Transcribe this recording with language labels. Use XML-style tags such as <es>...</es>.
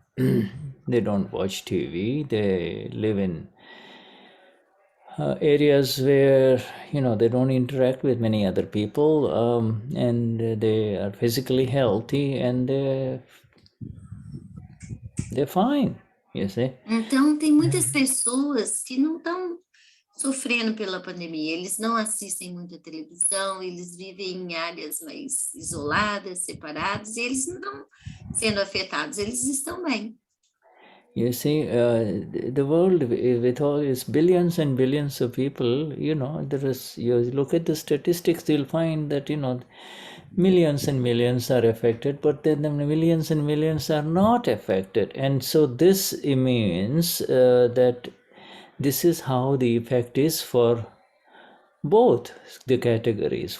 <en>They don't watch TV. They live in areas where they don't interact with many other people, and they are physically healthy, and they're fine, you see.</en> <pt>Então tem muitas pessoas que não estão sofrendo pela pandemia, eles não assistem muita televisão, eles vivem em áreas mais isoladas, separadas, e eles não estão sendo afetados, eles estão bem.</pt> <en>You see, the world with all its billions and billions of people, you look at the statistics, you'll find that, millions and millions are affected, but then the millions and millions are not affected. And so this means that this is how the effect is for both the categories.</en>